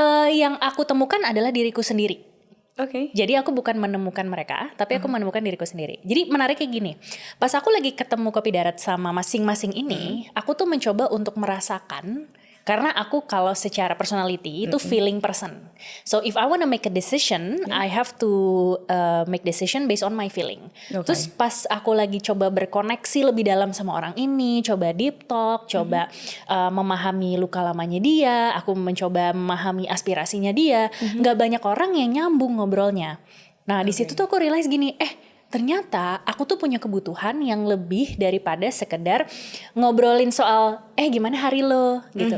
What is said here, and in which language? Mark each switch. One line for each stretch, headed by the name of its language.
Indonesian: Yang aku temukan adalah diriku sendiri. Jadi aku bukan menemukan mereka, tapi aku menemukan diriku sendiri. Jadi menariknya gini, pas aku lagi ketemu Kopi Darat sama masing-masing ini, aku tuh mencoba untuk merasakan. Karena aku kalau secara personality itu feeling person.
English: So if I want to make a decision, I have to make decision based on my feeling.
Indonesian: Terus pas aku lagi coba berkoneksi lebih dalam sama orang ini, coba deep talk, coba memahami luka lamanya dia, aku mencoba memahami aspirasinya dia, nggak banyak orang yang nyambung ngobrolnya. Nah di situ tuh aku realize gini, ternyata aku tuh punya kebutuhan yang lebih daripada sekedar ngobrolin soal gimana hari lo gitu.